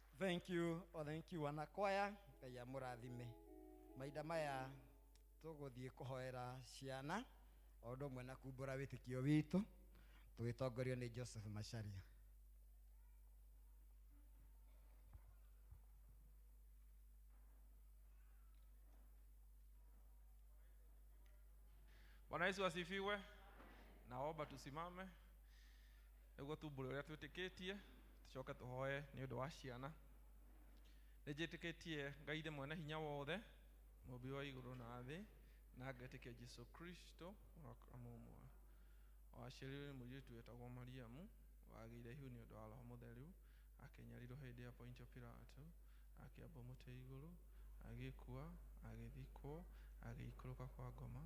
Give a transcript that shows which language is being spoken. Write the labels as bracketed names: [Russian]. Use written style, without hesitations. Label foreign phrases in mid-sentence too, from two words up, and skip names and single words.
[English] thank you [Kikuyu] wanakwaya. Ngai amũrathime. Mahinda maya tũgũthiĩ kũhoera ciana o ũndũ ũmwe na kumbũra wĩtĩkio witũ tũgĩtongorio nĩ Joseph Macharia. [Swahili] Bwana Yesu asifiwe. Naomba tusimame [Kikuyu] nĩguo tumbũre ũrĩa twĩtĩkĩtie, tucoke tũhoe nĩ ũndũ wa ciana. Nĩnjĩtĩkĩtie Ngai ndĩ mwene hinya wothe, mũmbi wa igũrũ na thĩ, na ngetĩkia Jesũ Kristo mũmwe. Waciarĩirwo nĩ mũirĩtu wetagwo Mariamu, wagĩire ihu nĩ ũndũ wa Roho Mũtheru, akĩnyarirwo hĩndĩ ya Pontio Pilato, akĩambwo mũtĩ igũrũ, agĩkua, agĩthikwo, agĩikũrũka kwa ngoma.